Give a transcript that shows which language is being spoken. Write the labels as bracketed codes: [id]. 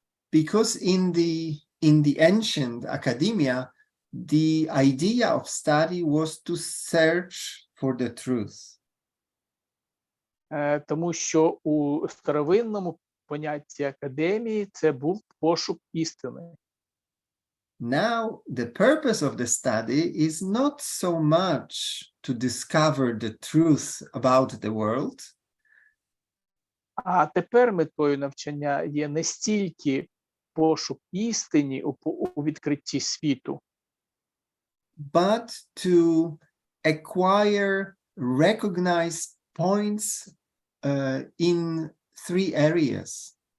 [en] Because in the ancient academia, the idea of study was to search for the truth. [uk] Тому що у старовинному понятті академії це був пошук істини. [en] Now, the purpose of the study is not so much to discover the truth about the world. [uk] А тепер метою навчання є не стільки пошук істини у відкритті світу, [en] but to acquire recognized points in three areas.